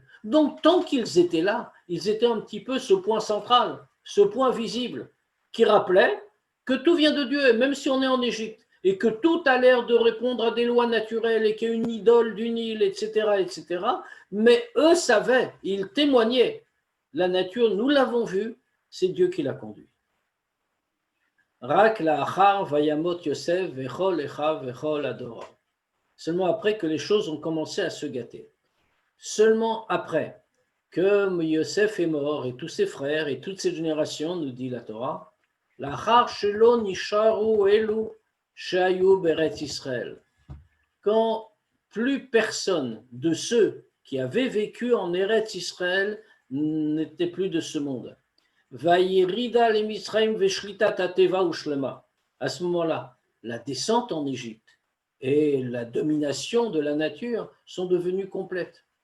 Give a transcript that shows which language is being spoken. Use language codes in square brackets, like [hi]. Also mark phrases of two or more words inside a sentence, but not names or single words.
[fr] Donc, tant qu'ils étaient là, ils étaient un petit peu ce point central, ce point visible, qui rappelait que tout vient de Dieu, même si on est en Égypte, et que tout a l'air de répondre à des lois naturelles, et qu'il y a une idole du Nil, etc., etc. Mais eux savaient, ils témoignaient. La nature, nous l'avons vu, c'est Dieu qui l'a conduit. [he] Rak la'achar vayamot Yosef vechol echav vechol adora. [fr] Seulement après que les choses ont commencé à se gâter. Seulement après que Yosef est mort et tous ses frères et toutes ses générations, nous dit la Torah, [he] la'achar shelo nisharu elu shayu beret Israël. [fr] Quand plus personne de ceux qui avaient vécu en Eretz Israël n'était plus de ce monde. À ce moment-là, la descente en Égypte et la domination de la nature sont devenues complètes.